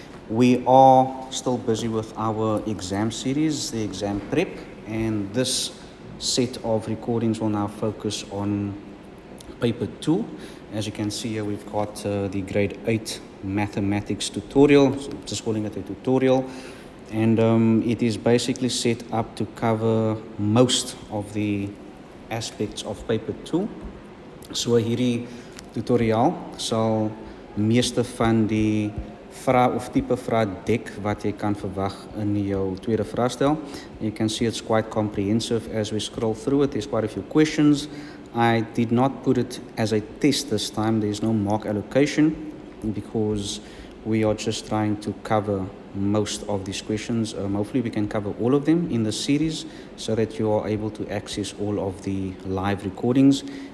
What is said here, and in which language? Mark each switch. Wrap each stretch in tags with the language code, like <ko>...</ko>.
<en>We are still busy with our exam series, the exam prep, and this set of recordings will now focus on paper 2. As you can see here, we've got the grade 8 mathematics tutorial, so just calling it a tutorial, and it is basically set up to cover most of the aspects of paper 2.</en> <af>So hierdie tutorial sal meeste van die vrae of tipe vrae dek wat jy kan verwag in jou tweede vraestel.</af> <en>You can see it's quite comprehensive as we scroll through it. There's quite a few questions. I did not put it as a test this time. There's no mark allocation because we are just trying to cover most of these questions. Hopefully we can cover all of them in the series so that you are able to access all of the live recordings.</en>